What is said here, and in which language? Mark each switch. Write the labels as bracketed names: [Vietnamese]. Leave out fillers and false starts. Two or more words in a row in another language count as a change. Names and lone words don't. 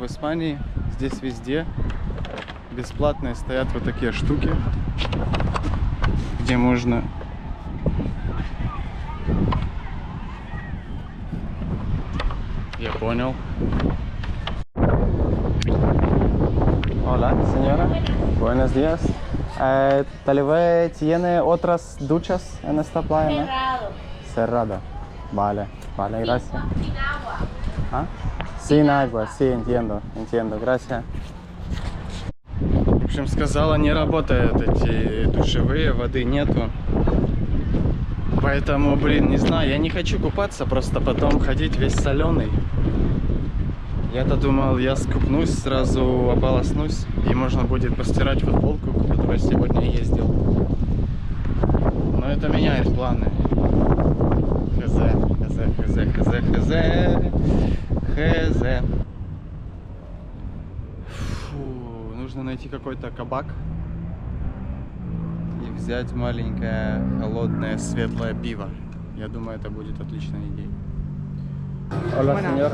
[Russian] Испании, здесь везде бесплатные стоят вот такие штуки, где можно Я понял. [Spanish] Hola, señora. Buenos días. Tal vez tiene otras duchas en esta playa, ¿no? Cerrado. Cerrada. Vale, vale, gracias. Sin agua. ¿Ah? Sin agua, sí, entiendo, gracias. [Russian] В общем, сказала, не работают эти душевые, воды нету. Поэтому, блин, не знаю, я не хочу купаться, просто потом ходить весь соленый. Я-то думал, я скупнусь, сразу ополоснусь, и можно будет постирать футболку, в которой сегодня ездил. Но это меняет планы. Хз. Фу, нужно найти какой-то кабак и взять маленькое, холодное, светлое пиво. Я думаю, это будет отличной идеей. [Spanish] Hola, señor.